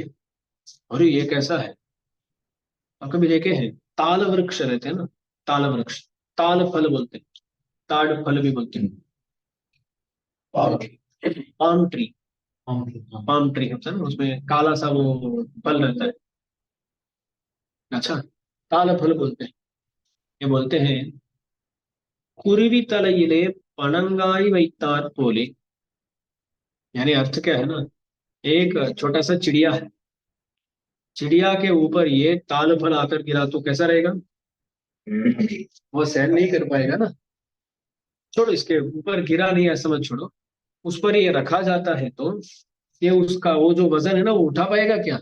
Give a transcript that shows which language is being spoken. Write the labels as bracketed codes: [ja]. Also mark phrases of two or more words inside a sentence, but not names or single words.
[hi] और ये कैसा है, आप कभी देखे हैं, ताल वृक्ष रहते हैं ना, ताल वृक्ष, ताल फल बोलते हैं, ताड़ फल भी बोलते हैं, [en] palm tree, palm tree [hi] होता है ना, उसमें काला सा वो फल रहता है। अच्छा, ताल फल बोलते हैं। ये बोलते हैं [ta] குருவி தலையிலே பனங்காய் வைத்தாற் போலே। [hi] यानी अर्थ क्या है ना, एक छोटा सा चिड़िया है, चिड़िया के ऊपर ये ताल फल आकर गिरा तो कैसा रहेगा? वो सहन नहीं कर पाएगा ना। छोड़ो, इसके ऊपर गिरा नहीं ऐसा मत छोड़ो, उस पर ये रखा जाता है तो ये उसका वो जो वजन है ना वो उठा पाएगा क्या?